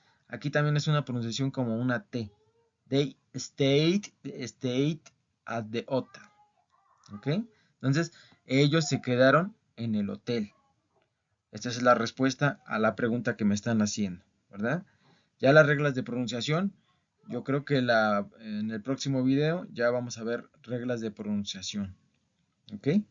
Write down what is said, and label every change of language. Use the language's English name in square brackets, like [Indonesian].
[Spanish] Aquí también es una pronunciación como una T. [English] They stayed at the hotel. ¿Ok? [Spanish] Entonces, ellos se quedaron en el hotel. Esta es la respuesta a la pregunta que me están haciendo, ¿verdad? Ya las reglas de pronunciación, yo creo que en el próximo video ya vamos a ver reglas de pronunciación. ¿Ok?